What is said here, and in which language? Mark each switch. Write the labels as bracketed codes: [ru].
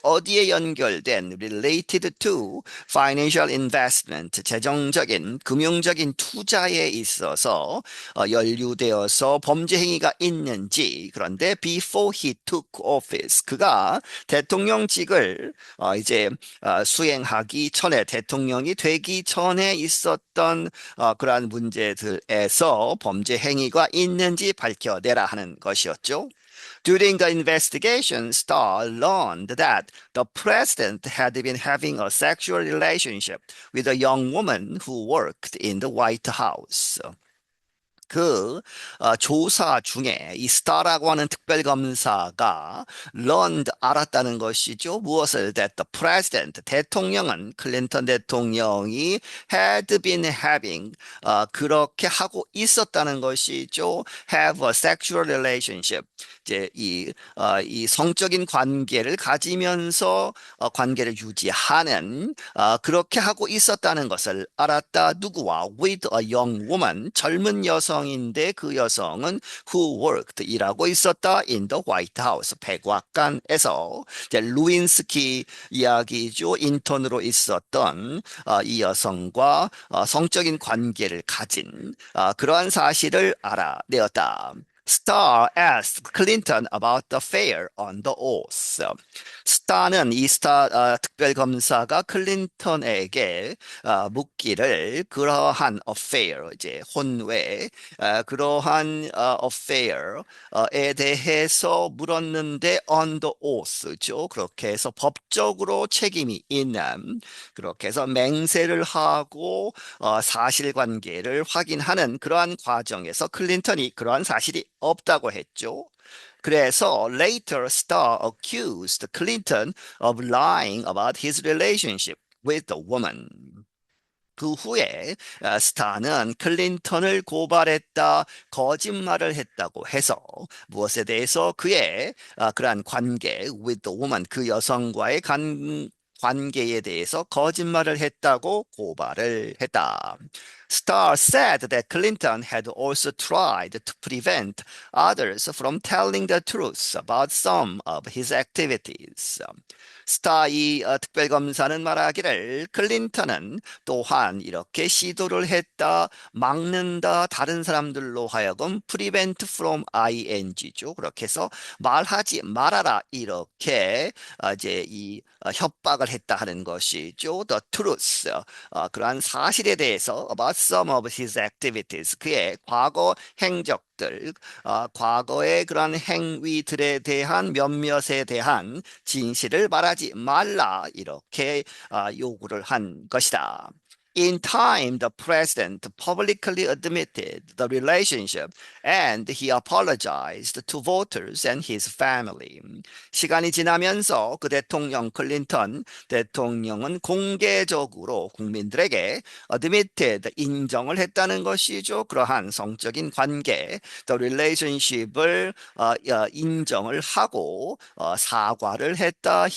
[ko] 어디에 연결된 [en] related to financial investment [ko] 재정적인 금융적인 투자에 있어서 연루되어서 범죄 행위가 있는지 그런데 [en] before he took office [ko] 그가 대통령직을 이제 수행하기 전에 대통령이 되기 전에 있었던 그러한 문제들에서 범죄 행위가 있는지 밝혀내라 하는 것이었죠. [en] During the investigation, Starr learned that the president had been having a sexual relationship with a young woman who worked in the White House. [ko] 그 조사 중에 이 스타라고 하는 특별검사가 learned 알았다는 것이죠. 무엇을 [en] that the president [ko] 대통령은 클린턴 대통령이 [en] had been having [ko] 그렇게 하고 있었다는 것이죠. [en] have a sexual relationship [ko] 이제 이 성적인 관계를 가지면서 관계를 유지하는 그렇게 하고 있었다는 것을 알았다. 누구와? [en] With a young woman [ko] 젊은 여성인데 그 여성은 [en] who worked [ko] 일하고 있었다 [en] in the White House [ko] 백악관에서 이제 루인스키 이야기죠. 인턴으로 있었던 이 여성과 성적인 관계를 가진 그러한 사실을 알아내었다. [en] Starr asked Clinton about the affair on the oath. [ko] 스타는 특별검사가 클린턴에게 묻기를 그러한 affair, 이제 혼외, 그러한 affair에 대해서 물었는데 [en] on the oath [ko] 죠. 그렇게 해서 법적으로 책임이 있는 그렇게 해서 맹세를 하고 사실관계를 확인하는 그러한 과정에서 클린턴이 그러한 사실이 없다고 했죠. 그래서 [en] later Starr accused Clinton of lying about his relationship with the woman. [ko] 그 후에 스타는 클린턴을 고발했다, 거짓말을 했다고 해서 무엇에 대해서 그의 그러한 관계 [en] with the woman, [ko] 그 여성과의 관계에 대해서 거짓말을 했다고 고발을 했다. [en] Starr said that Clinton had also tried to prevent others from telling the truth about some of his activities. [ko] 스타이 특별검사는 말하기를 클린턴은 또한 이렇게 시도를 했다, 막는다, 다른 사람들로 하여금 prevent from ing죠. 그렇게 해서 말하지 말아라 이렇게 이제 이 협박을 했다 하는 것이죠. [en] The truth. [ko] 그러한 사실에 대해서 [en] about some of his activities. [ko] 그의 과거 행적들, 과거의 그러한 행위들에 대한 몇몇에 대한 진실을 말하지 말라 이렇게 요구를 한 것이다. [en] In time, the president publicly admitted the relationship and he apologized to voters and his family. [ko] 시간이 지나면서 그 대통령 클린턴 대통령은 공개적으로 국민들에게 admitted 인정을 했다는 것이죠. 그러한 성적인 관계, [en] the relationship [ko] 을 인정을 하고 사과를 했다.